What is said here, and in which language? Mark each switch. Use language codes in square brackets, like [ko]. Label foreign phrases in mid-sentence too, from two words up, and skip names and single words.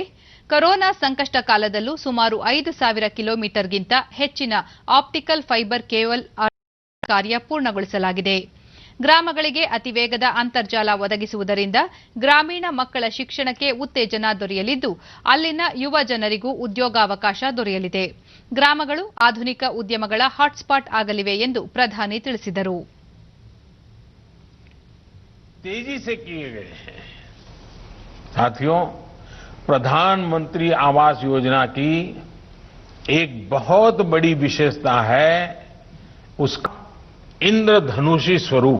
[kn] ಕೊರೋನಾ ಸಂಕಷ್ಟ ಕಾಲದಲ್ಲೂ ಸುಮಾರು 5,000 ಕಿಲೋಮೀಟರ್ಗಿಂತ ಹೆಚ್ಚಿನ ಆಪ್ಟಿಕಲ್ ಫೈಬರ್ ಕೇಬಲ್ ಕಾರ್ಯ ಪೂರ್ಣಗೊಳಿಸಲಾಗಿದೆ. ಗ್ರಾಮಗಳಿಗೆ ಅತಿವೇಗದ ಅಂತರ್ಜಾಲ ಒದಗಿಸುವುದರಿಂದ ಗ್ರಾಮೀಣ ಮಕ್ಕಳ ಶಿಕ್ಷಣಕ್ಕೆ ಉತ್ತೇಜನ ದೊರೆಯಲಿದ್ದು, ಅಲ್ಲಿನ ಯುವ ಜನರಿಗೂ ಉದ್ಯೋಗಾವಕಾಶ ದೊರೆಯಲಿದೆ. ಗ್ರಾಮಗಳು ಆಧುನಿಕ ಉದ್ಯಮಗಳ ಹಾಟ್ಸ್ಪಾಟ್ ಆಗಲಿವೆ ಎಂದು ಪ್ರಧಾನಿ ತಿಳಿಸಿದರು. [hi] तेजी से किए गए हैं। साथियों, प्रधानमंत्री आवास योजना की एक बहुत बड़ी विशेषता है उसका इंद्रधनुषी स्वरूप।